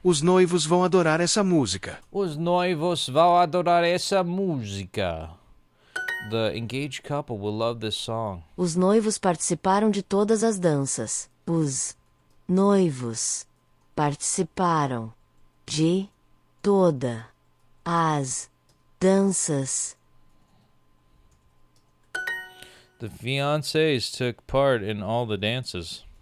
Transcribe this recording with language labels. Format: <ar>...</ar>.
<pt>Os noivos vão adorar essa música. Os noivos vão adorar essa música.</pt> <en>The engaged couple will love this song.</en> <pt>Os noivos participaram de todas as danças. Os noivos participaram de todas as danças.</pt> <en>The fiancés took part in all the dances.</en>